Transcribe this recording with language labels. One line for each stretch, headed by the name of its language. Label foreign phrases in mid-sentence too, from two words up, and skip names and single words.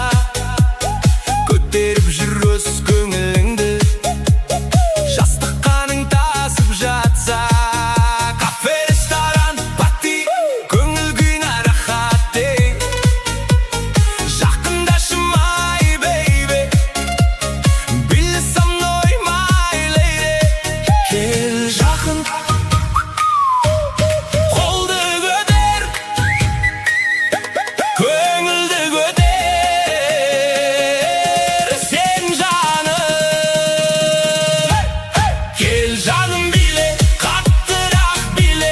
Kazakh: Көтеріп жүр өз көңіліңді, жастық қаның тасып жатса. Кафе, ресторан, пати, көңіл күйіне рахат дей. Жақындашы
English: my baby,
Kazakh: биле
Russian: со мной
English: my lady.
Kazakh: Кел жақын, қолды көтер, көңілді көтер. Сен жаным, кел жаным биле, қаттырақ биле.